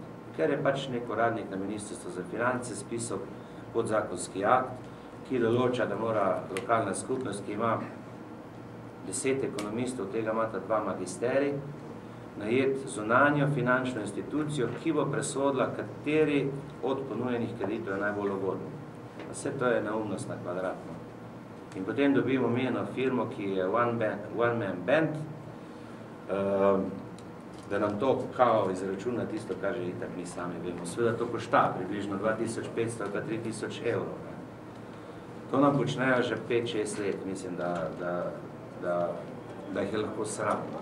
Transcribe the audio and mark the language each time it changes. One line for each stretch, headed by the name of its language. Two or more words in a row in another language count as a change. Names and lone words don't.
Slovenian: Ker je pač nek uradnik na Ministrstvu za finance spisal podzakonski akt, ki določa, da mora lokalna skupnost, ki ima 10 ekonomistov, tega imata 2 magisteri, najeti zunanjo finančno institucijo, ki bo presodila, kateri od ponujenih kreditov je najbolj ugodno. Vse to je neumnost na kvadratno. In potem dobimo eno firmo, ki je
English: one-man band,
Slovenian: da nam to kao izračuna tisto, kar že itak mi sami vemo. Seveda to košta približno 2500 ali pa 3000 evrov. To nam počnejo že 5-6 let, mislim, da jih je lahko sram.